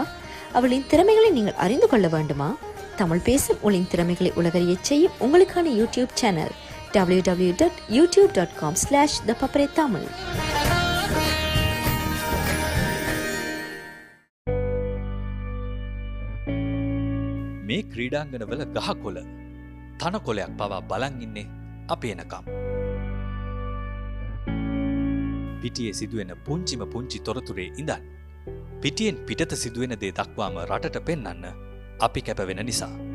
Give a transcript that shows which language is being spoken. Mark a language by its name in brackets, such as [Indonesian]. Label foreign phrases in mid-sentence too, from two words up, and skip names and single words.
[Tamil] அவளின் திறமைகளை நீங்கள் அறிந்து கொள்ள வேண்டுமா? தமிழ் பேசும் உங்களின் திறமைகளை உலகறியச் செய்யும் உங்களுக்கான யூடியூப் சேனல் www.youtube.com/thepapare. [Sinhala] මේ ක්‍රීඩාංගනවල ගහකොළ තනකොළයක් පවා බලන් ඉන්නේ අපි එනකම්. පිටියේ සිදුවෙන පුංචිම පුංචි තොරතුරේ ඉඳන් පිටියෙන් පිටත සිදුවෙන දේ දක්වාම රටට පෙන්වන්න අපි කැපවෙන නිසා.